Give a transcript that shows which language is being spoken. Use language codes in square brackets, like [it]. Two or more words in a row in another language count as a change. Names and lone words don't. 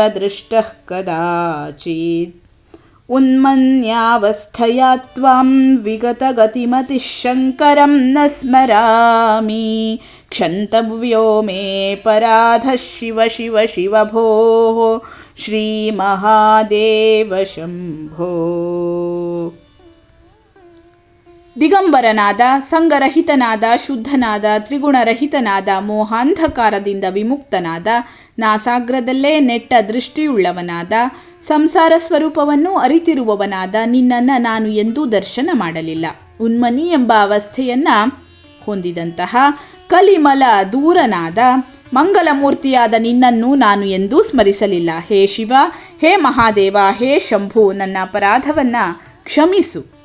[sa] ದೃಷ್ಟಃ ಕದಾಚಿತ್ ಉನ್ಮನ್ಯಾವಸ್ಥಯಾ ತ್ವಾಂ ವಿಗತಗತಿಮತಿಃ ಶಂಕರಂ ನ ಸ್ಮರಾಮಿ ಕ್ಷಂತವ್ಯೋ ಮೇ ಪರಾಧಃ ಶಿವ ಶಿವ ಶಿವ ಭೋಃ ಶ್ರೀಮಹಾದೇವ ಶಂಭೋ. [kn] ದಿಗಂಬರನಾದ, ಸಂಗರಹಿತನಾದ, ಶುದ್ಧನಾದ, ತ್ರಿಗುಣರಹಿತನಾದ, ಮೋಹಾಂಧಕಾರದಿಂದ ವಿಮುಕ್ತನಾದ, ನಾಸಾಗ್ರದಲ್ಲೇ ನೆಟ್ಟ ದೃಷ್ಟಿಯುಳ್ಳವನಾದ, ಸಂಸಾರ ಸ್ವರೂಪವನ್ನು ಅರಿತಿರುವವನಾದ ನಿನ್ನನ್ನು ನಾನು ಎಂದೂ ದರ್ಶನ ಮಾಡಲಿಲ್ಲ. ಉನ್ಮನಿ ಎಂಬ ಅವಸ್ಥೆಯನ್ನು ಹೊಂದಿದಂತಹ ಕಲಿಮಲ ದೂರನಾದ ಮಂಗಲಮೂರ್ತಿಯಾದ ನಿನ್ನನ್ನು ನಾನು ಎಂದೂ ಸ್ಮರಿಸಲಿಲ್ಲ. ಹೇ ಶಿವ, ಹೇ ಮಹಾದೇವ, ಹೇ ಶಂಭು, ನನ್ನ ಅಪರಾಧವನ್ನು ಕ್ಷಮಿಸು.